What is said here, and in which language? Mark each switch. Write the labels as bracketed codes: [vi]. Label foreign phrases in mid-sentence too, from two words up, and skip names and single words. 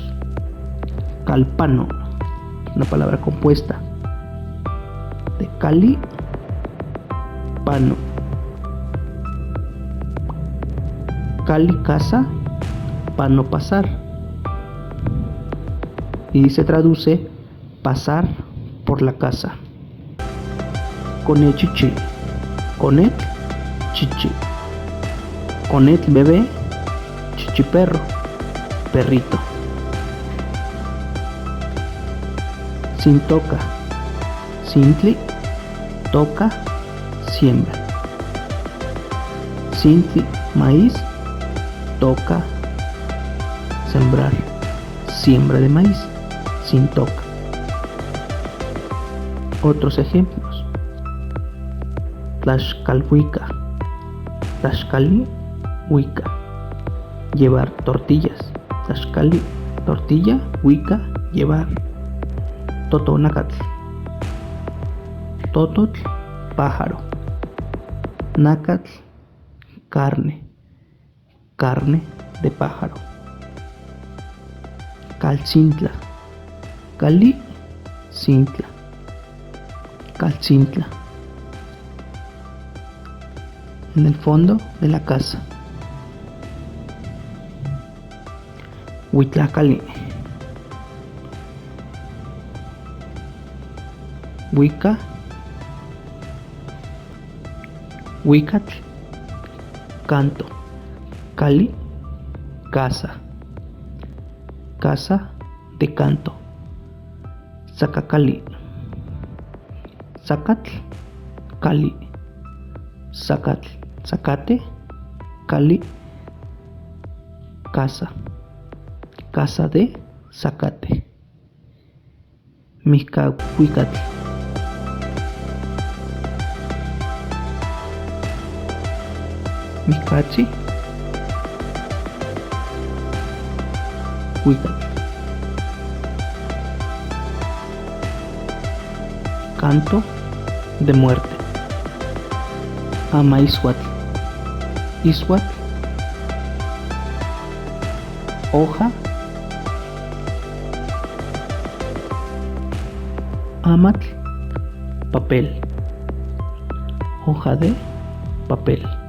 [es] Calpano, una palabra compuesta. de Cali, pano. Cali casa, pano pasar. Y se traduce pasar por la casa. [nah] Conet chichi, conet chichi, conet [es] bebé, chichi perro, perrito. [nah] Sin toca, sintli, toca, [es] siembra. Sintli, maíz, toca, sembrar, siembra de maíz, [nah] sin toca. [es] Otros ejemplos: [nah] Tlaxcalhuica, Tlaxcali, huica, [es] llevar tortillas. Tlaxcali, tortilla, huica, llevar. [nah] Totonacatl, tototl, pájaro. [es] Nacatl, carne, carne de pájaro. [nah] Calcintla, cali, cintla, calcintla. [es] En el fondo de la casa. [nah] Huitlacali, huica, huicatl, [es] canto. Cali, casa, casa de canto. [nah] Zacacali, zacatl, cali, zacatl, zacate, cali, [es] casa, casa de zacate. [nah] Mixcahuicatl, Mixcachi, huicatl. [es] Canto de muerte. [nah] Amaizhuatl, Izhuatl, hoja. [es] Amatl, papel, hoja de papel.